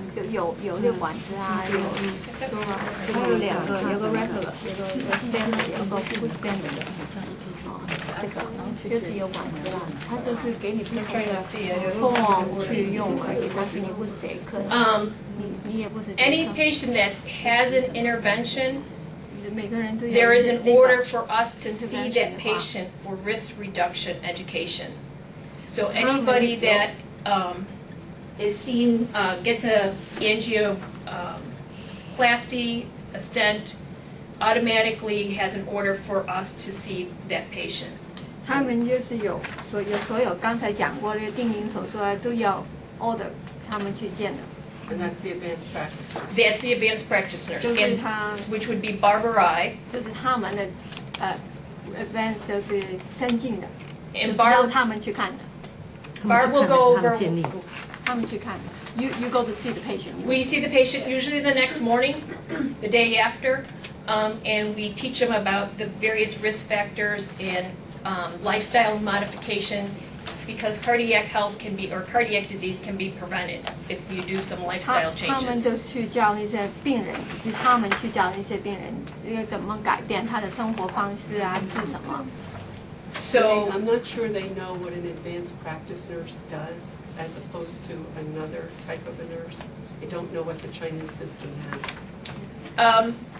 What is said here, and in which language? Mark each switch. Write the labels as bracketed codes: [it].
[zh] 有这个管子啊，有两个，有个 regular， 有个 standard， 有个不 standard 的，这个就是有管子啦，它就是给你不同的 form 去用而已，但是你不是这一科，你也不是。 [en] any patient that has an intervention, [zh] 每个人都有 [en] there is an order for us to see that patient for risk reduction education. So anybody that is seen, gets a angioplasty, a stent, automatically has an order for us to see that patient. [zh] 他们就是有所有刚才讲过的定营手术啊，都要 order 他们去见的。 [en] And that's the advanced practice. That's the advanced practitioners, [zh] 就是他 [en] which would be Barbara. [zh] 就是他们的advanced 就是先进的， [en] And [zh] 就是让他们去看的。 [en] Barb will go over. [zh] 他们去看。 [en] You go to see the patient. We see the patient usually the next morning, the day after, and we teach them about the various risk factors and lifestyle modification, because cardiac health can be, or cardiac disease can be prevented if you do some lifestyle [zh] 他们 [en] changes. [zh] 就去教那些病人，是他们去教那些病人，要怎么改变他的生活方式啊，吃什么。 [en] So I'm not sure they know what an advanced practice nurse does as opposed to another type of a nurse. They don't know what the Chinese system has.